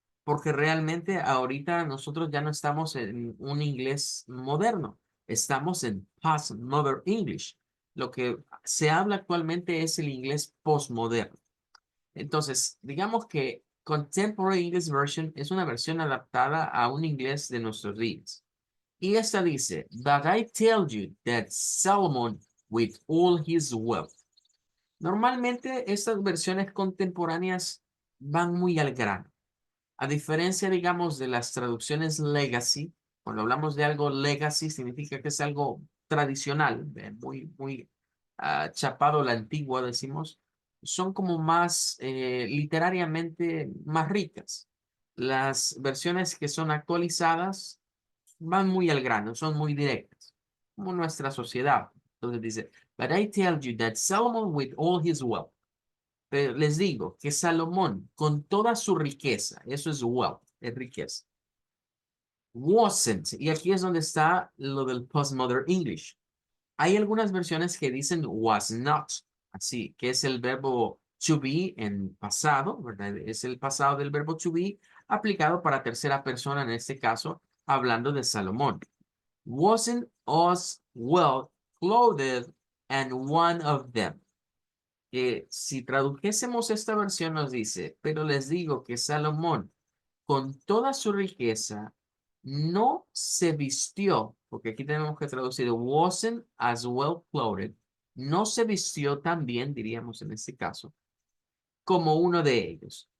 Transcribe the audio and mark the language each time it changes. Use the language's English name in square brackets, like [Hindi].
[Spanish] Porque realmente ahorita nosotros ya no estamos en un inglés moderno, estamos en [English] postmodern English. [Spanish] Lo que se habla actualmente es el inglés postmoderno. Entonces, digamos que Contemporary English Version es una versión adaptada a un inglés de nuestros días. Y esta dice, [English] But I tell you that Solomon, with all his wealth. [Spanish] Normalmente estas versiones contemporáneas van muy al grano. A diferencia, digamos, de las traducciones legacy, cuando hablamos de algo legacy significa que es algo tradicional, muy chapado a la antigua, decimos, son como más literariamente más ricas. Las versiones que son actualizadas van muy al grano, son muy directas, como nuestra sociedad. Entonces dice, [English] But I tell you that Solomon with all his wealth. [Spanish] Pero les digo que Salomón, con toda su riqueza, eso es wealth, es riqueza, wasn't, y aquí es donde está lo del [English] postmodern English. [Spanish] Hay algunas versiones que dicen [English] was not, [Spanish] así, que es el verbo to be en pasado, ¿verdad? Es el pasado del verbo to be aplicado para tercera persona, en este caso, hablando de Salomón. [English] Wasn't us well clothed and one of them. [Spanish] Que si tradujésemos esta versión nos dice, pero les digo que Salomón, con toda su riqueza, no se vistió, porque aquí tenemos que traducir, [English] wasn't as well clothed, [Spanish] no se vistió tan bien, diríamos en este caso, como uno de ellos.